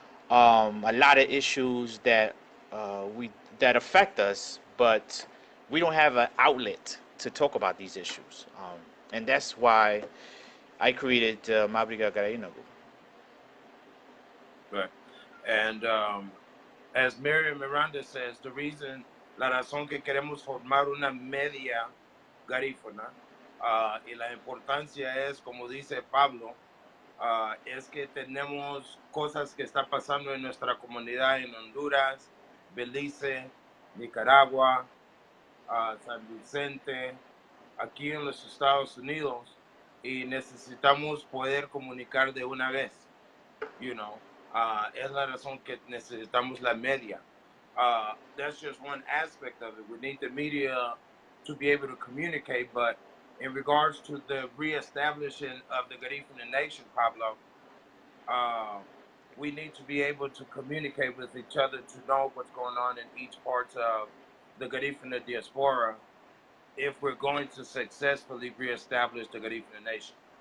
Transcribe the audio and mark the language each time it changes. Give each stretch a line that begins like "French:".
English: A lot of issues we that affect us, but we don't have an outlet to talk about these issues, and that's why I created Mabruiga Garinagu. Right. And as Miriam Miranda says, the reason
Spanish: La razón que queremos formar una media garífuna y la importancia es, como dice Pablo, es que tenemos cosas que están pasando en nuestra comunidad en Honduras, Belice, Nicaragua, San Vicente, aquí en los Estados Unidos, y necesitamos poder comunicar de una vez,
English: you know.
Spanish: Es la razón que necesitamos la media.
English: That's just one aspect of it. We need the media to be able to communicate, but in regards to the reestablishing of the Garifuna Nation, Pablo, uh, we need to be able to communicate with each other to know what's going on in each part of the Garifuna diaspora if we're going to successfully reestablish the Garifuna Nation.